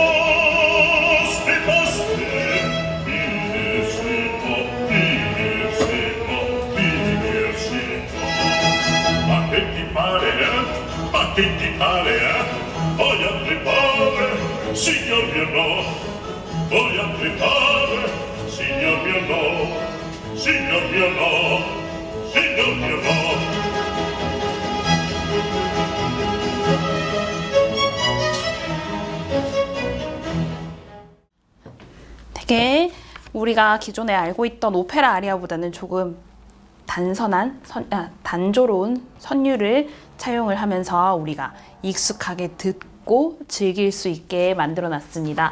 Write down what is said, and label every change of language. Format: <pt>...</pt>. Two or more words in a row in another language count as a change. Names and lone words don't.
<it>ma che ti pare, voglio pregare, signor mio no, voglio pregare, signor mio no, signor mio no, signor mio no.</it> <ko>되게 우리가 기존에 알고 있던 오페라 아리아보다는 조금 단조로운 선율을 차용을 하면서 우리가 익숙하게 듣고 즐길 수 있게 만들어 놨습니다.</ko>